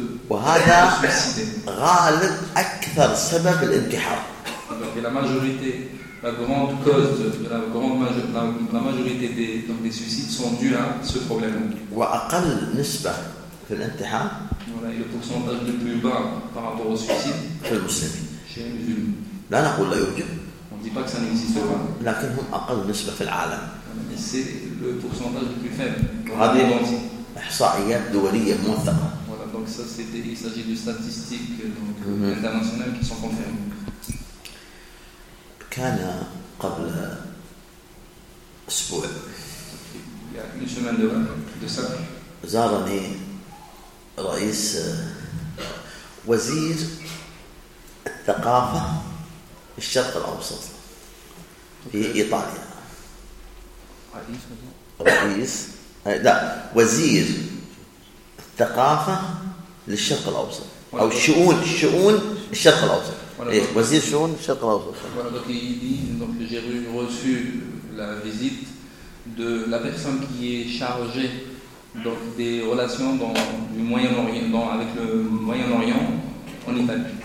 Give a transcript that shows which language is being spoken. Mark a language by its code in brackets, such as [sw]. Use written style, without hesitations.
[ar] وهذا غالب أكثر سبب الانتحار. [fr] La majorité, la grande cause de la grande majorité, la majorité des donc des suicides sont dus à ce problème. [ar] وأقل نسبة في الانتحار. [fr] Voilà, et le pourcentage le plus bas par rapport au suicide. [ar] في المسلمين. لا نقول لا يوجد. [fr] On dit pas que ça n'existe pas. [ar] لكنهم أقل نسبة في العالم. [fr] C'est le pourcentage le plus faible. [ar] هذه إحصائيات دولية موثقة. [fr] Voilà, donc ça c'était, il s'agit de statistiques donc internationales qui sont confirmées. [ar] كان قبل أسبوع. [fr] Il y a une semaine de ça. [ar] زارني رئيس وزير ثقافة الشرق الأوسط في إيطاليا رئيس لا وزير الثقافة للشرق الأوسط أو شؤون الشرق الأوسط وزير شؤون الشرق الأوسط [fr] donc il dit donc j'ai reçu la visite de la personne qui est chargée donc des relations dans du Moyen-Orient dans avec le Moyen-Orient en Italie